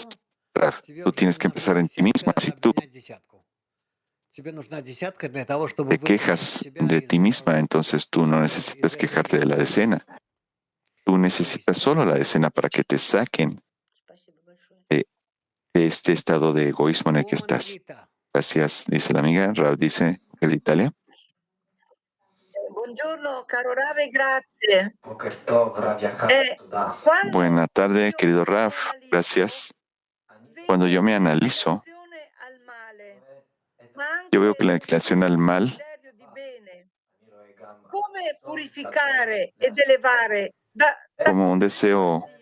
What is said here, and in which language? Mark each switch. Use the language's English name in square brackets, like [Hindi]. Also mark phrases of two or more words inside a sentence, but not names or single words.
[Spanish] Rav, tú tienes que empezar en ti misma. Si tú te quejas de ti misma, entonces tú no necesitas quejarte de la decena. Tú necesitas solo la decena para que te saquen de este estado de egoísmo en el que estás. Gracias, dice la amiga. Rav dice, ¿el de Italia? [Italian] Buongiorno, caro Rave, grazie. [Spanish] Buena tarde, querido Rav. Gracias. Cuando yo me analizo, yo veo que la inclinación al mal como un deseo.